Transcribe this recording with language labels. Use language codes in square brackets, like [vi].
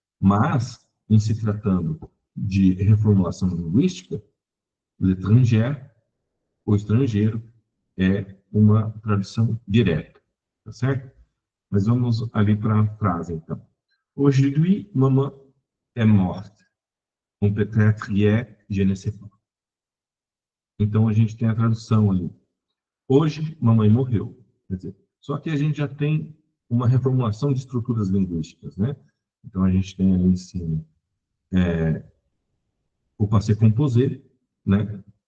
[pt] Mas, em se tratando de reformulação linguística, l'étranger, o estrangeiro, é uma tradução direta, tá certo? Mas vamos ali para a frase, então. [fr] Aujourd'hui, maman est morte. Ou peut-être hier, je ne sais pas. [pt] Então, a gente tem a tradução ali. Hoje, mamãe morreu. Quer dizer, só que a gente já tem uma reformulação de estruturas linguísticas, né? Então, a gente tem ali em cima o passé composé, né?